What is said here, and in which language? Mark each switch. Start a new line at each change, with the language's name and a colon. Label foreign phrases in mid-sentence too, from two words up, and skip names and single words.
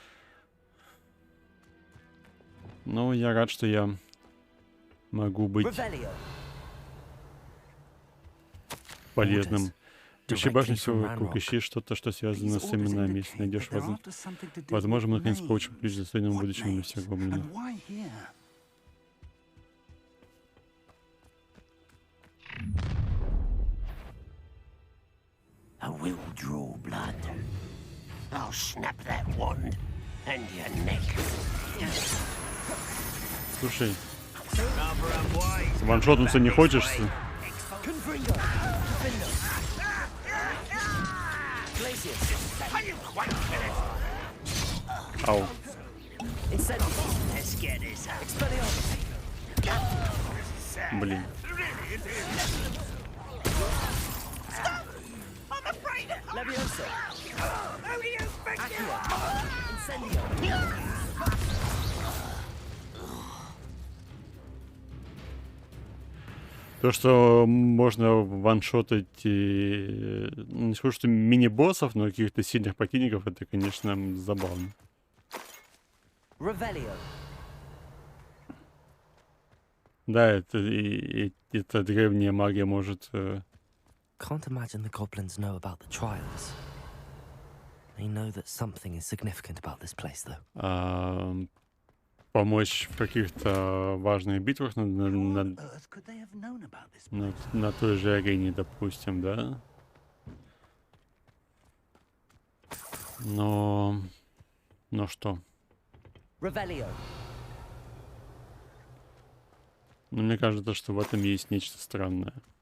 Russian: Ну, я рад, что я могу быть полезным. Ищи башню всего вокруг, ищи что-то, что связано с именами. Если найдешь возможно, мы наконец получим ключ к достойному будущему для всех гоблинов.
English: I will draw blood. I'll snap that wand and your neck.
Russian: Слушай, ваншотнуться не хочешь? Ау. Блин. Levioso. Accio. Incendio. То, что можно ваншотать, не скажу, что мини-боссов, но каких-то сильных противников, это, конечно, забавно. Revelio. Да, это древняя магия может
English: Can't imagine the goblins know about the trials. They know that something is significant about this place, though.
Russian: Помочь в каких-то важных битвах на той же арене, допустим, да? Но что? Но мне кажется, что в этом есть нечто странное.